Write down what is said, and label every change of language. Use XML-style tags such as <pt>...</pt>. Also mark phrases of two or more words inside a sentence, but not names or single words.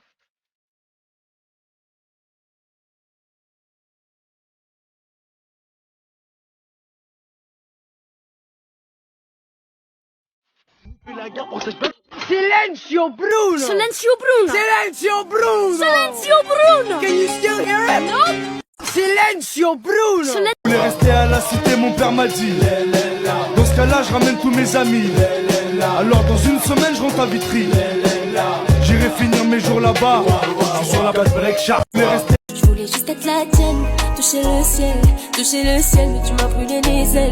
<it>Silenzio Bruno!</it> <es>Silencio Bruno.</es> <it>Silenzio Bruno!</it> <es>Silencio Bruno.</es> <en>Can you still hear it?</en> <fr>Non.</fr> <it>Silenzio Bruno! Silen-</it> <fr>Je voulais rester à la cité, mon père m'a dit. Dans ce cas-là, je ramène tous mes amis. Alors dans une semaine, je rentre à Vitry. J'irai finir mes jours là-bas. Je suis sur la base</fr> <en>break sharp.</en> <fr>Je voulais rester. Je voulais juste être la tienne, toucher le ciel, mais tu m'as brûlé les ailes.</fr>